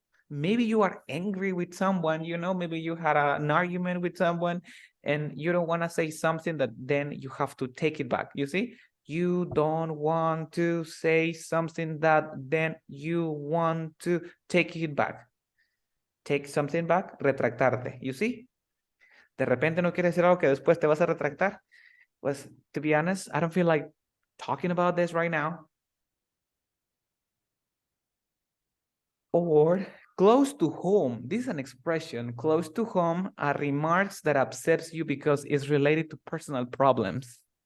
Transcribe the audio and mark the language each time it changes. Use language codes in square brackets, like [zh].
[en] Maybe you are angry with someone, maybe you had an argument with someone and you don't want to say something that then you have to take it back. You see, you don't want to say something that then you want to take it back. Take something back, retractarte. You see, [es] de repente no quieres decir algo que después te vas a retractar. [en] Pues, to be honest, I don't feel like talking about this right now. Or close to home. This is an expression. Close to home are remarks that upsets you because it's related to personal problems.